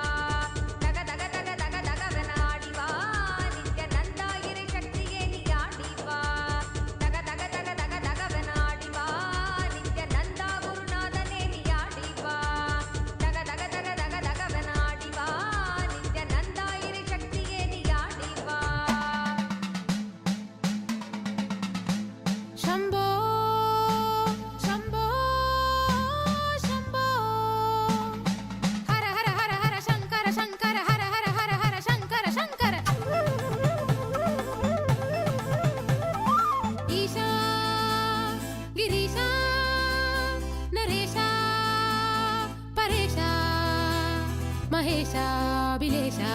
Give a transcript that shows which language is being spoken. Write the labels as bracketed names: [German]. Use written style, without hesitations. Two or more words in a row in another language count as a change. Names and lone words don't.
[Tamil] தக தக தக தக தகவன ஆடிவா நித்யானந்தா இறை சக்தியே நீ ஆடிவா. தக தக தக தக தகவன ஆடிவா நித்யானந்தா குருநாதனே நீ ஆடிவா. தக தக தக தக தகவன ஆடிவா நித்யானந்தா இறை சக்தியே நீ ஆடிவா. [Sanskrit] शम्भो शम्भो शम्भो हर हर हर हर शङ्कर शङ्कर हर हर हर हर शङ्कर शङ्कर. ईशा गिरीशा नरेशा परेशा महेशा बिलेशा.